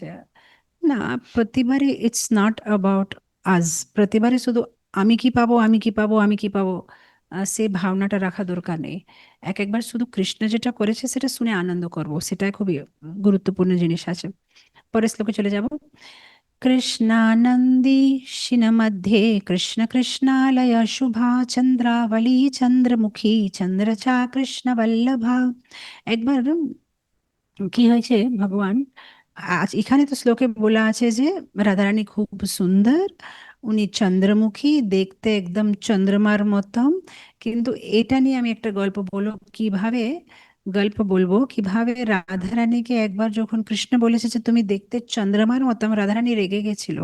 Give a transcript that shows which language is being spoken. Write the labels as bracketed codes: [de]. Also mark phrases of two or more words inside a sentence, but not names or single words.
[bn] না, প্রতিবারে [en] it's not about us, [bn] প্রতিবারে শুধু আমি কি পাবো, আমি কি পাবো, আমি কি পাবো, সে ভাবনাটা রাখা দরকার নেই। একবার শুধু কৃষ্ণ যেটা করেছে সেটা শুনে আনন্দ করব, সেটাই খুবই গুরুত্বপূর্ণ জিনিস আছে। পরের শ্লোকে চলে যাব। [sa] कृष्णानन्दीशिन मध्ये कृष्ण कृष्णालय शुभा चंद्रावली चंद्रमुखी चंद्रचा कृष्ण वल्लभा। [bn] একবার কি হয়েছে, ভগবান আজ এখানে তো শ্লোকে বলা আছে যে রাধারানী খুব সুন্দর, উনি চন্দ্রমুখী, দেখতে একদম চন্দ্রমার মতন। কিন্তু এটা নিয়ে আমি একটা গল্প বলবো কিভাবে রাধারানীকে একবার যখন কৃষ্ণ বলেছে যে তুমি দেখতে চন্দ্রমার মতন, রাধারানী রেগে গেছিল।